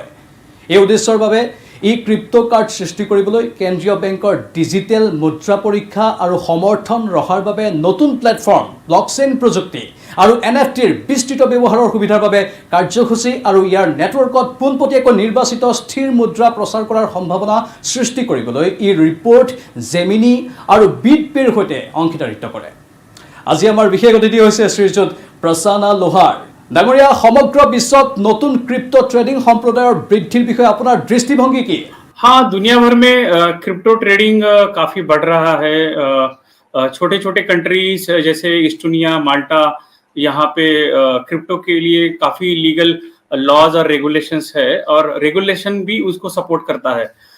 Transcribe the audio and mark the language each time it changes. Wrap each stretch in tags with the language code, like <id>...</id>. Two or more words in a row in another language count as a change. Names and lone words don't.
<as>এই উদ্দেশ্যৰ বাবে ই</as> <en>crypto card</en> <as>সৃষ্টি কৰিবলৈ কেন্দ্ৰীয় বেংকৰ ডিজিটেল মুদ্ৰা পৰীক্ষা আৰু সমৰ্থন ৰখাৰ বাবে নতুন প্লেটফৰ্ম, ব্লকচেইন প্ৰযুক্তি আৰু NFTৰ বিস্তৃত ব্যৱহাৰৰ সুবিধাৰ বাবে কাৰ্যসূচী আৰু ইয়াৰ নেটৱৰ্কত পোনপটীয়াকৈ নিৰ্বাচিত স্থিৰ মুদ্ৰা প্ৰচাৰ কৰাৰ সম্ভাৱনা সৃষ্টি কৰিবলৈ ই ৰিপৰ্ট, জেমিনি আৰু বিটপেৰ সৈতে অংশীদাৰিত্ব কৰে। আজি আমাৰ বিশেষ অতিথি হৈছে শ্ৰীযুত প্ৰসন্না লোহাৰ। ডাঙৰীয়া, সমগ্ৰ বিশ্বত নতুন</as> <en>crypto trading</en> <as>সম্প্ৰদায়ৰ বৃদ্ধিৰ বিষয়ে আপোনাৰ দৃষ্টিভংগী কি?</as> <hi>हाँ, दुनिया भर में</hi> <en>crypto trading</en> <hi>काफी बढ़ रहा है। छोटे छोटे कंट्रीज जैसे इस्टोनिया, माल्टा, यहाँ पे क्रिप्टो के लिए काफी</hi> <en>legal laws</en> <hi>और रेगुलेशंस है और रेगुलेशन भी उसको सपोर्ट करता है।</hi>